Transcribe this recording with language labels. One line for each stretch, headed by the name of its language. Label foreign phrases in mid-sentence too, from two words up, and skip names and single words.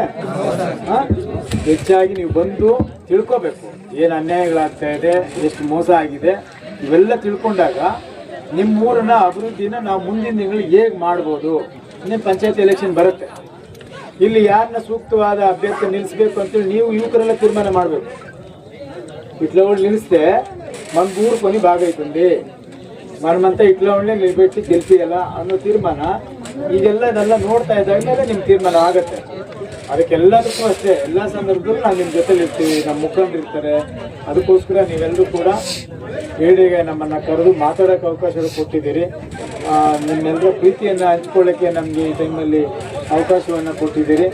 Kannada: ಹೆಚ್ಚಾಗಿ ನೀವು ಬಂದು ತಿಳ್ಕೋಬೇಕು, ಏನು ಅನ್ಯಾಯಗಳಾಗ್ತಾ ಇದೆ, ಎಷ್ಟು ಮೋಸ ಆಗಿದೆ, ಇವೆಲ್ಲ ತಿಳ್ಕೊಂಡಾಗ ನಿಮ್ಮ ಊರನ್ನ ಅಭಿವೃದ್ಧಿನ ನಾವು ಮುಂದಿನ ದಿನಗಳಲ್ಲಿ ಹೇಗೆ ಮಾಡ್ಬೋದು. ಇನ್ನೇನು ಪಂಚಾಯತ್ ಎಲೆಕ್ಷನ್ ಬರುತ್ತೆ, ಇಲ್ಲಿ ಯಾರನ್ನ ಸೂಕ್ತವಾದ ಅಭ್ಯರ್ಥಿ ನಿಲ್ಲಿಸ್ಬೇಕು ಅಂತೇಳಿ ನೀವು ಯುವಕರೆಲ್ಲ ತೀರ್ಮಾನ ಮಾಡಬೇಕು.
Telugu: ఇట్లా కూడా నిలిస్తే మన ఊరు పని బాగా అవుతుంది, మనమంతా ఇట్లా ఉండే నిలబెట్టి గెలిపియాల
Kannada: ಅನ್ನೋ ತೀರ್ಮಾನ ಈಗೆಲ್ಲ ನೋಡ್ತಾ ಇದ್ದಾಗಲೇ ನಿಮ್ಮ ತೀರ್ಮಾನ ಆಗುತ್ತೆ. ಅದಕ್ಕೆಲ್ಲದಕ್ಕೂ ಅಷ್ಟೇ, ಎಲ್ಲ ಸಂದರ್ಭದಲ್ಲೂ ನಾವು ನಿಮ್ಮ ಜೊತೆಲಿ ಇರ್ತೀವಿ, ನಮ್ಮ ಮುಖಂಡರು ಇರ್ತಾರೆ. ಅದಕ್ಕೋಸ್ಕರ ನೀವೆಲ್ಲರೂ ಕೂಡ ಹೇಳಿಗೆ ನಮ್ಮನ್ನು ಕರೆದು ಮಾತಾಡೋಕ್ಕೆ ಅವಕಾಶ ಕೊಟ್ಟಿದ್ದೀರಿ. ನಿಮ್ಮೆಲ್ಲರ ಪ್ರೀತಿಯನ್ನು ಹಂಚ್ಕೊಳ್ಳೋಕ್ಕೆ ನಮಗೆ ಈ ಟೈಮಲ್ಲಿ ಅವಕಾಶವನ್ನು ಕೊಟ್ಟಿದ್ದೀರಿ.